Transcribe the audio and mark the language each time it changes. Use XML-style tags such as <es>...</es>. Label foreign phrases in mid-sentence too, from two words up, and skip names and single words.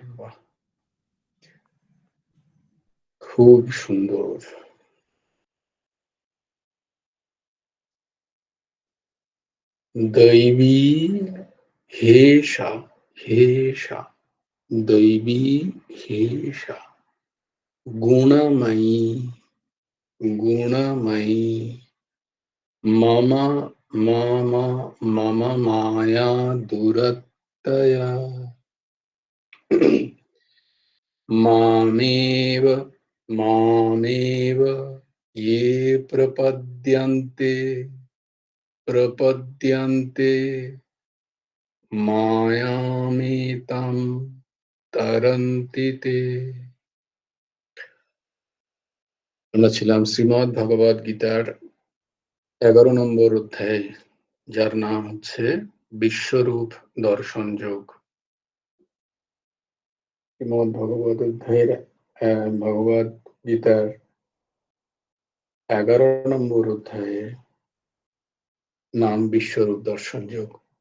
<bn>বাহ, খুব সুন্দর।</bn> <sa>দৈবী হেষা, হেষা দৈবী হেষা গুণময়ী, গুণময়ী মম মম মম মায়া দুরত্যয়া মামেব মামেব ये प्रपद्यन्ते प्रपद्यन्ते मायामेतां तरन्ति ते।</sa> <bn>আমরা ছিলাম শ্রীমদ্ ভগবদ গীতার 11 নম্বর অধ্যায়, যার নাম হচ্ছে বিশ্বরূপ দর্শন যোগ। শ্রীমদ্ ভগবদ অধ্যায়ের ভগবদ গীতার 11 নম্বর অধ্যায়ে নাম বিশ্বরূপ দর্শন যোগ।</bn>